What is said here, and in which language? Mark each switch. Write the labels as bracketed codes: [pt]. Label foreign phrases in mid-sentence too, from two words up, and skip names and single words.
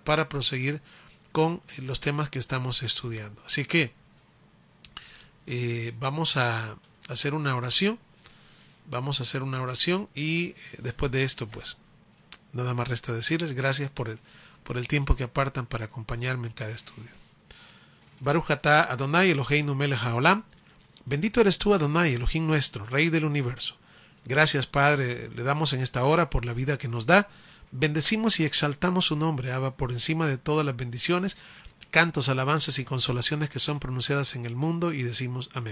[es] Para proseguir con los temas que estamos estudiando. Así que vamos a hacer una oración. Vamos a hacer una oración y después de esto pues nada más resta decirles gracias por el tiempo que apartan para acompañarme en cada estudio. [he] ברוך אתה אדוני אלוהינו מלך העולם. [es] Bendito eres tú, Adonai, Elohim nuestro, Rey del universo. Gracias, Padre, le damos en esta hora por la vida que nos da. Bendecimos y exaltamos su nombre, Abba, por encima de todas las bendiciones, cantos, alabanzas y consolaciones que son pronunciadas en el mundo, y decimos amén.